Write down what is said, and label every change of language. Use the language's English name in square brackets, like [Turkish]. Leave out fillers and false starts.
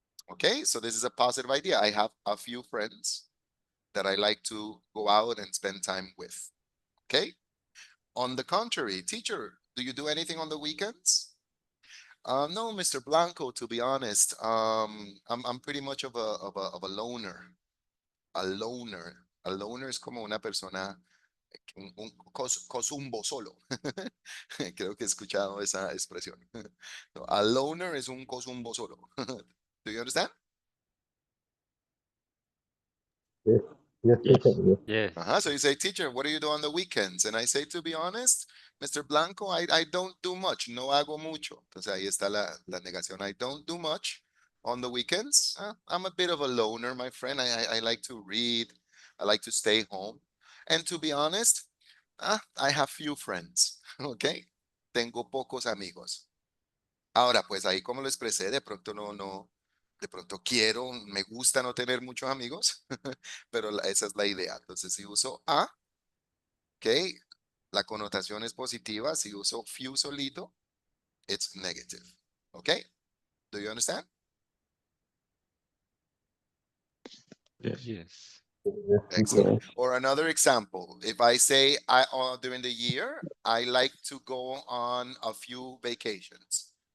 [English] Okay, so this is a positive idea. I have a few friends that I like to go out and spend time with. Okay. On the contrary, teacher, do you do anything on the weekends? No, Mr. Blanco, to be honest, I'm pretty much of a loner. A loner. [Spanish] A loner es como una persona, un cosumbo solo. Creo que he escuchado esa expresión. No, a loner es un cosumbo solo. [English] Do you understand? Yes, yes, teacher. Yes. Yes. Yes. So you say, teacher, what do you do on the weekends? And I say, to be honest, Mr. Blanco, I don't do much. [Spanish] No hago mucho. Entonces ahí está la negación. [English] I don't do much on the weekends. I'm a bit of a loner, my friend. I like to read. I like to stay home. And to be honest, I have few friends. [Spanish] Okay. Tengo pocos amigos. Ahora, pues ahí como lo expresé, de pronto de pronto quiero, me gusta no tener muchos amigos, pero esa es la idea. Entonces, si uso a, ok, la connotación es positiva. Si uso few solito, [English] it's negative. Ok, do you understand? Yes. Yes. Yes, teacher. Excellent. Yes. Or another example, if I say during the year, I like to go on a few vacations.